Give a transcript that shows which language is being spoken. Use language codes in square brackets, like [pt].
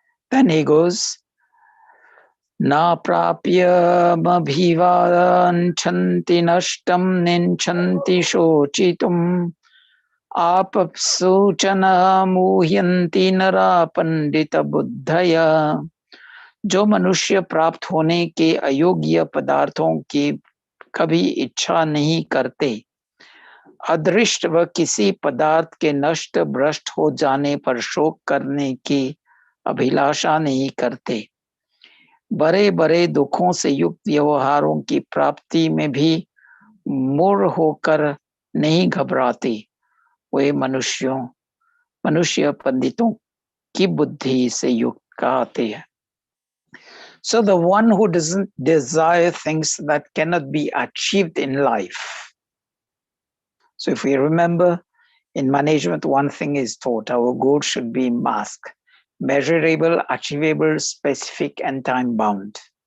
[en] Then he goes, [sa] Na prapya mabhivanchanti nashtam ninchanti shochitum आपसूचना मुह्यंती नरा पंडित बुद्धया. [hi] जो मनुष्य प्राप्त होने के अयोग्य पदार्थों की कभी इच्छा नहीं करते, अदृष्ट व किसी पदार्थ के नष्ट भ्रष्ट हो जाने पर शोक करने की अभिलाषा नहीं करते, बड़े बड़े दुखों से युक्त व्यवहारों की प्राप्ति में भी मूढ़ होकर नहीं घबराते, वे मनुष्य पंडितों की बुद्धि से युक्त कहते हैं. [en] So the one who doesn't desire things that cannot be achieved in life. So if we remember, in management, one thing is taught: our goal should be masked, measurable, achievable, specific, and time-bound.